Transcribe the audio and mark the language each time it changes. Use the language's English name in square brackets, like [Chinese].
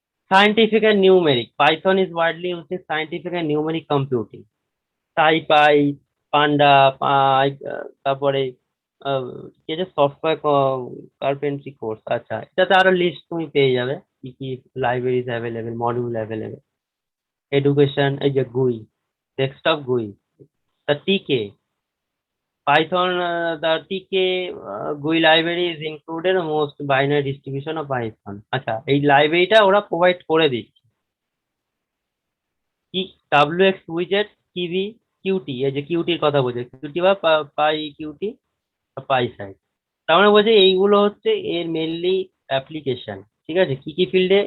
[English] Scientific and numeric, Python is widely used in scientific and numeric computing. [Bangla] সাইপাই, পান্ডা, তারপরে কি যে software carpentry course, আচ্ছা এটাতে আরো লিস্ট তুমি পেয়ে যাবে কি কি libraries available, module available. Education, এই যে গুই, ডেস্কটপ গুই, তা টিকে Python, [English] the TK GUI library is included most binary distribution of Python। [Bangla] আচ্ছা, এই লাইব্রেরিটা ওরা প্রোভাইড করে দিচ্ছে। কি WX উইজেট, কিভি, কিউটি, এই যে কিউটির কথা বলছে, কিউটি বা পাই কিউটি, পাই সাইড, তার মানে বলছে এইগুলো হচ্ছে এর মেনলি অ্যাপ্লিকেশন। ঠিক আছে, কি কি ফিল্ডে?